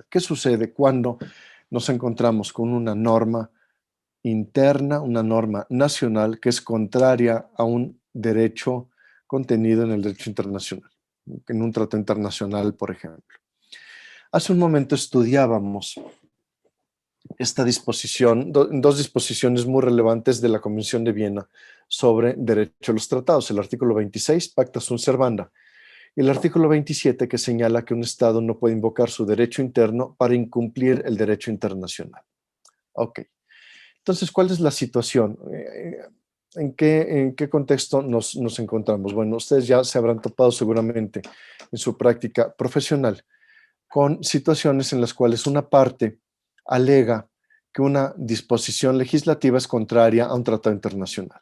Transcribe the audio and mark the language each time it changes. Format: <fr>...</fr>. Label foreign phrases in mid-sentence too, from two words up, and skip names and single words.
<es>¿Qué sucede cuando nos encontramos con una norma interna, una norma nacional que es contraria a un derecho contenido en el derecho internacional, en un tratado internacional, por ejemplo? Hace un momento estudiábamos esta disposición, dos disposiciones muy relevantes de la Convención de Viena sobre derecho a los tratados, el artículo 26,</es> <la>Pacta sunt servanda,</la> <es>y el artículo 27, que señala que un Estado no puede invocar su derecho interno para incumplir el derecho internacional. Ok. Entonces, ¿cuál es la situación? ¿En qué contexto nos encontramos? Bueno, ustedes ya se habrán topado seguramente en su práctica profesional con situaciones en las cuales una parte alega que una disposición legislativa es contraria a un tratado internacional.</es>